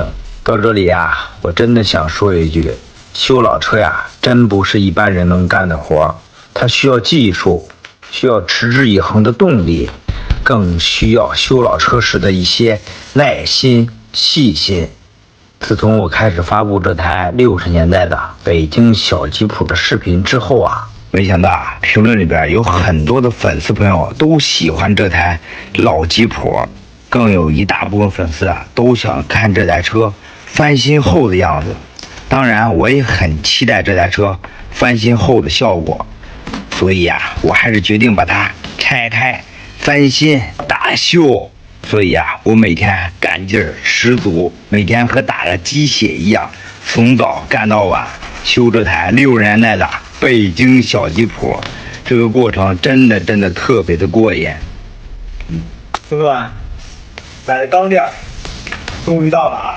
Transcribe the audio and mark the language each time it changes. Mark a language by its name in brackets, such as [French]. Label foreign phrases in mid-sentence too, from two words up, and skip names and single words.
[Chinese] 到這裡啊，我真的想說一句，修老車呀，真不是一般人能幹的活，它需要技術，需要持之以恆的動力，更需要修老車時的一些耐心、細心。自從我開始發布這台60年代的北京小吉普的視頻之後啊，沒想到評論裡邊有很多的粉絲朋友都喜歡這台老吉普， 更有一大部分粉絲啊都想看这台车翻新後的样子。当然，我也很期待这台車翻新后的效果，所以啊，我還是決定把它拆開翻新大修。所以啊，我每天幹勁兒十足，每天和打了雞血一樣，從早幹到晚，修這台60年代的北京小吉普。這個過程真的特別的過癮。兄弟們，買的鋼鏈終於到了啊！